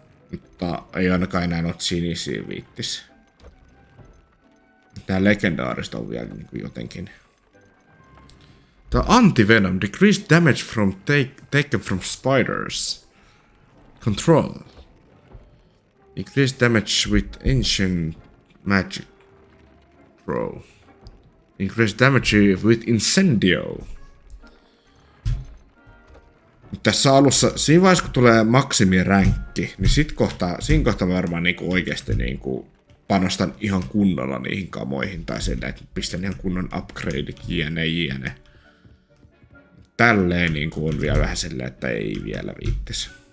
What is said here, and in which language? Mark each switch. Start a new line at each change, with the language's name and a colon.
Finnish: Mutta ei ainakaan enää noita sinisiä viittis. Tää legendaarista on vielä niinku jotenkin. Tää anti-venom.
English: Decreased damage from taken from spiders. Control. Increased damage with ancient magic. Pro. Increased damage with incendio.
Finnish: Tässä alussa, siinä vaiheessa kun tulee maksimiränkki, niin siinä kohtaa varmaan niinku oikeesti niinku panostan ihan kunnolla niihin kamoihin tai silleen, että pistän ihan kunnon upgradeit jne. Tälleen niinku on vielä vähän silleen, että ei vielä viittis.